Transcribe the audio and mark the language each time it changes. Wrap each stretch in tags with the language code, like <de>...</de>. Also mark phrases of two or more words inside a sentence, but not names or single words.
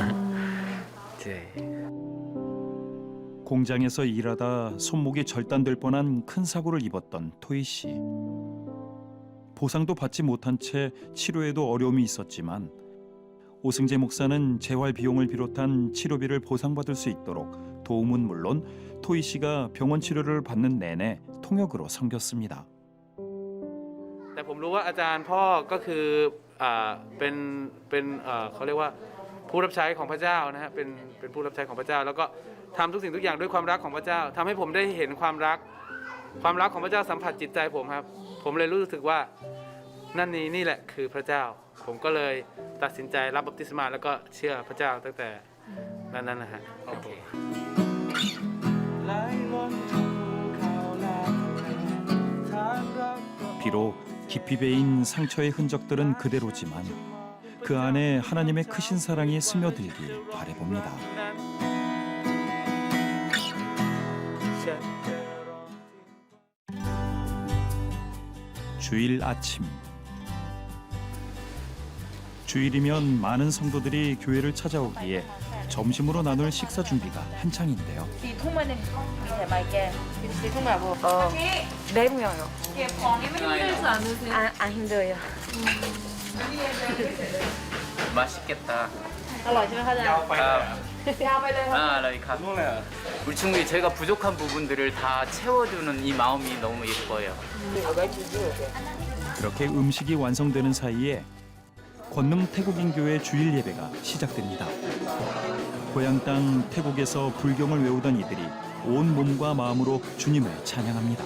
<ko>공장에서 일하다 손목이 절단될 뻔한 큰 사고를 입었던 토이 씨. 보상도 받지 못한 채 치료에도 어려움이 있었지만 오승재 목사는 재활 비용을 비롯한 치료비를 보상받을 수 있도록 도움은 물론 토이 씨가 병원 치료를 받는 내내 통역으로 섬겼습니다.</ko> <th>แต่ผมรู้ว่าอาจารย์พ่อก็คือเป็นเขาเรียกว่าผู้รับใช้ของพระเจ้านะฮะเป็นผู้ รับใช้ของพระเจ้าแล้วก็ทำทุกสิ่งทุกอย่างด้วยความรักของพระเจ้าทำให้ผมได้เห็นความรักของพระเจ้าสัมผัสจิตใจผมครับผมเลยรู้สึกว่านี่แหละคือพระเจ้าผมก็เลยตัดสินใจรับบัพติศมาแล้วก็เชื่อพระเจ้าตั้งแต่นั้นนะฮะโอเค ไหลล้นทุ่งเขาและทะเล</th> <ko>비록 깊이 베인 상처의 흔적들은 그대로지만 그 안에 하나님의 크신 사랑이 스며들길 바라봅니다. 주일 아침. 주일이면 많은 성도들이 교회를 찾아오기에 점심으로 나눌 식사 준비가 한창인데요. 네 명요. 힘들지 않으세요? 안 힘들어요. 맛있겠다.</ko> <th>อร่อยใช่ไหมคะอาจารย์</th> <ko>우리 친구들이 저희가 부족한 부분들을 다 채워주는 이 마음이 너무 예뻐요. 그렇게 음식이 완성되는 사이에 권능 태국인 교회 주일 예배가 시작됩니다. 고향 땅 태국에서 불경을 외우던 이들이 온 몸과 마음으로 주님을 찬양합니다.</ko>